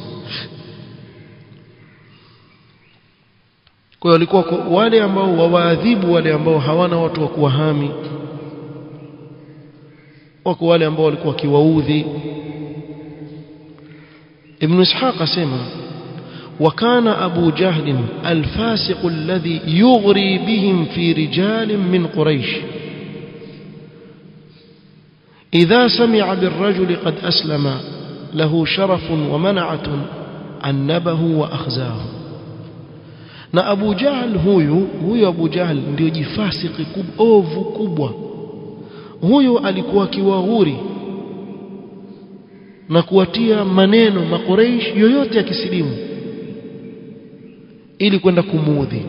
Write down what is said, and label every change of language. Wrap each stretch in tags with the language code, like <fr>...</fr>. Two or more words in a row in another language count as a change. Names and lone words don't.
<sw>Kwa hiyo walikuwa wale ambao wawaadhibu wale ambao hawana watu wa kuwahami, wako wale ambao walikuwa kiwaudhi.</sw> <ar>Ibn Ishaq asema وكان أبو جهل الفاسق الذي يغري بهم في رجال من قريش إذا سمع بالرجل قد أسلم له شرف ومنعة عنبه وأخزاه.</ar> <sw>na Abu Jahl huyo Abu Jahl ndio jifasiki ovu kubwa. Huyo alikuwa kiwaghuri na kuwatia maneno makuraish yoyote ya kisilimu ili kwenda kumuudhi.</sw>